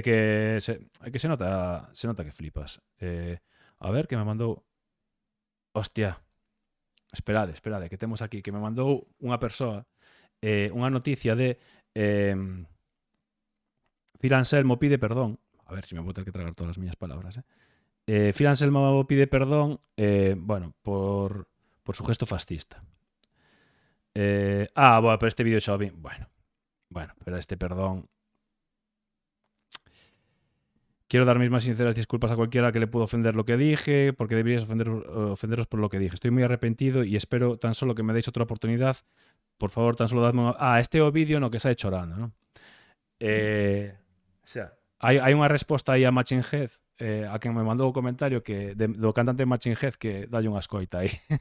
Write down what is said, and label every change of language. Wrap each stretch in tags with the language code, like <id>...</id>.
<gl>É que se nota que flipas. A ver, que me mandou... Hostia, esperade, que temos aquí, que me mandou unha persoa unha noticia de Phil Anselmo pide perdón. A ver se me vou ter que tragar todas as miñas palabras.</gl> <es>Phil Anselmo pide perdón bueno, por su gesto fascista.</es> <gl>Bueno, pero este vídeo xa o vi. Bueno, pero este perdón...</gl> <es>Quiero dar mis más sinceras disculpas a cualquiera que le pudo ofender lo que dije, porque deberías ofenderos por lo que dije. Estoy muy arrepentido y espero tan solo que me deis outra oportunidad. Por favor, tan solo dadme</es> <gl>este é o vídeo no que sai chorando, ¿no? O sea, hai unha resposta aí a Machine Head, a quen me mandou o comentario que do cantante Machine Head que dalle unha escoita aí.</gl>